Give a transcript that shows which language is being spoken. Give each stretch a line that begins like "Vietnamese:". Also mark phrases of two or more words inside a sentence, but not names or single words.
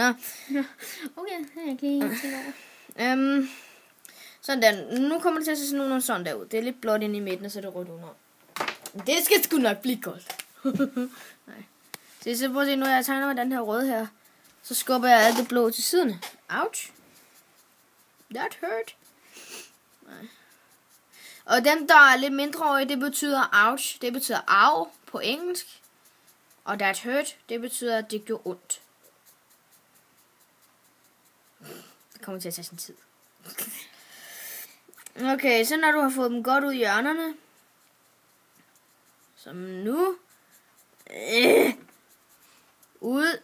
Danish: Okay, det er ikke lige tænkt over. Sådan der. Nu kommer det til at se sådan nogenlunde sådan der ud. Det er lidt blåt inde i midten, og så er det rødt under. Det skal sgu nok blive godt. Nej. Så prøv at se, når jeg tegner med den her røde her, så skubber jeg alt det blå til siden.
English: Ouch. That hurt.
Danish: Nej. Og dem, der er lidt mindreårige, det betyder ouch. Det betyder au på engelsk. Og
English: that hurt,
Danish: det betyder, at det gjorde ondt. Det kommer til at tage sin tid. Okay, så når du har fået dem godt ud i hjørnerne. Som nu. Ud.